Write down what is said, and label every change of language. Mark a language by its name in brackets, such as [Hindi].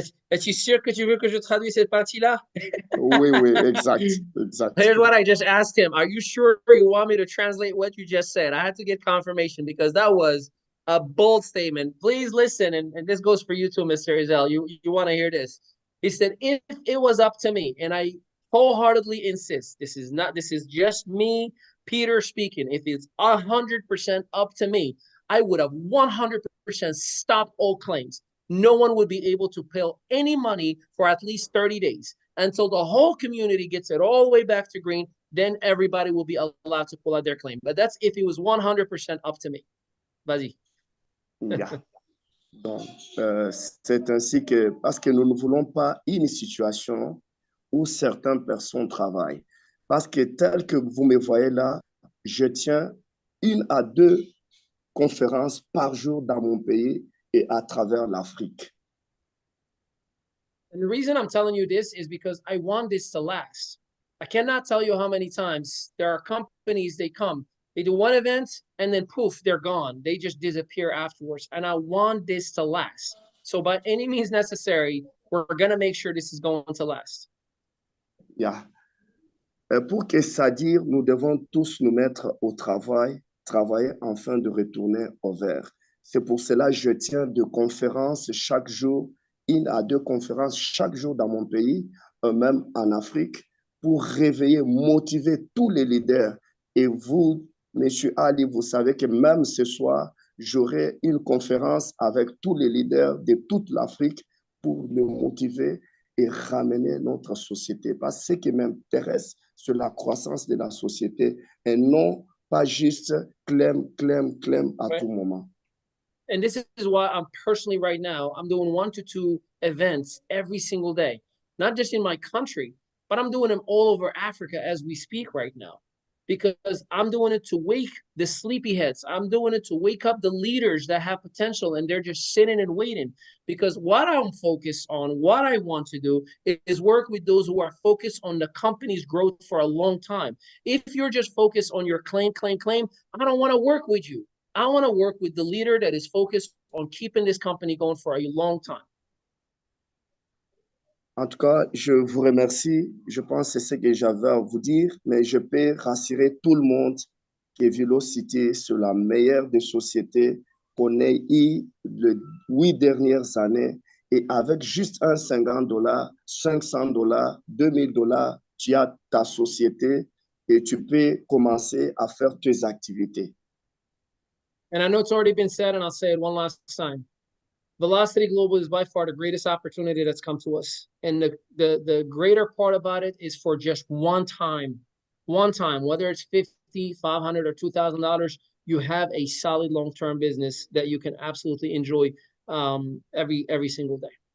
[French] Es-tu sûr que tu veux que je traduise cette partie-là? Oui, exact. [English] Here's what I just asked him. Are you sure you want me to translate what you just said? I had to get confirmation because that was a bold statement. Please listen, and this goes for you too, Mr. Izell. You want to hear this. He said, if it was up to me, and I wholeheartedly insist, this is just me, Peter, speaking. If it's 100% up to me, I would have 100% stopped all claims. No one would be able to pay any money for at least 30 days until the whole community gets it all the way back to green. Then everybody will be allowed to pull out their claim. But that's if it was 100% up to me. [French] Vas-y. [English] Yeah. [French] Donc, c'est ainsi que, parce que nous ne voulons pas une situation où certaines personnes travaillent. Parce que tel que vous me voyez là, je tiens 1 à 2 conférences par jour dans mon pays et à travers l'Afrique. [English] And the reason I'm telling you this is because I want this to last. I cannot tell you how many times there are companies, they come, they do one event, and then poof, they're gone. They just disappear afterwards. And I want this to last. So by any means necessary, we're going to make sure this is going to last. Yeah. [French] Pour que ça dure, nous devons tous nous mettre au travail, travailler afin de retourner au vert. C'est pour cela que je tiens 2 conférences chaque jour, 1 à 2 conférences chaque jour dans mon pays, même en Afrique, pour réveiller, motiver tous les leaders. Et vous, Monsieur Ali, vous savez que même ce soir, j'aurai une conférence avec tous les leaders de toute l'Afrique pour nous motiver et ramener notre société. Parce que ce qui m'intéresse, c'est la croissance de la société et non pas juste clem à [English] Right. [French] tout moment. [English] And this is why I'm personally right now, I'm doing 1 to 2 events every single day, not just in my country, but I'm doing them all over Africa as we speak right now, because I'm doing it to wake the sleepyheads. I'm doing it to wake up the leaders that have potential and they're just sitting and waiting. Because what I'm focused on, what I want to do is work with those who are focused on the company's growth for a long time. If you're just focused on your claim, I don't want to work with you. I want to work with the leader that is focused on keeping this company going for a long time. [French] En tout cas, je vous remercie. Je pense que c'est ce que j'avais à vous dire, mais je peux rassurer tout le monde que ViLocity, c'est la meilleure des sociétés qu'on ait eu les 8 dernières années. Et avec juste un $50, $500, $2000, tu as ta société et tu peux commencer à faire tes activités. [English] And I know it's already been said, and I'll say it one last time. ViLocity Global is by far the greatest opportunity that's come to us. And the greater part about it is for just one time, whether it's $50, $500, or $2,000, you have a solid long-term business that you can absolutely enjoy every single day.